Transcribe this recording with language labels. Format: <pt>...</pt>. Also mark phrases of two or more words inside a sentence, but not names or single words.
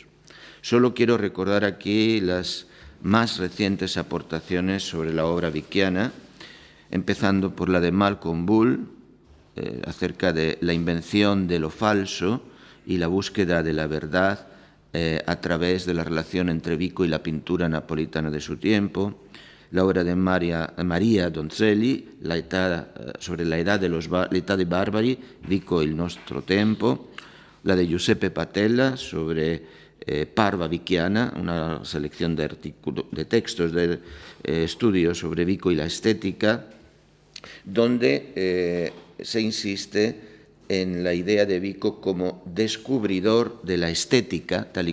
<es>Solo quiero recordar aquí las más recientes aportaciones sobre la obra vickiana, empezando por la de Malcolm Bull, acerca de la invención de lo falso y la búsqueda de la verdad a través de la relación entre Vico y la pintura napolitana de su tiempo, la obra de Maria Donzelli, sobre l'età dei barbari, Vico e il nostro tempo, la de Giuseppe Patella sobre Parva vickiana, una selección de textos de estudios sobre Vico y la estética, donde se insiste en la idea de Vico como descubridor de la estética, tal y</es>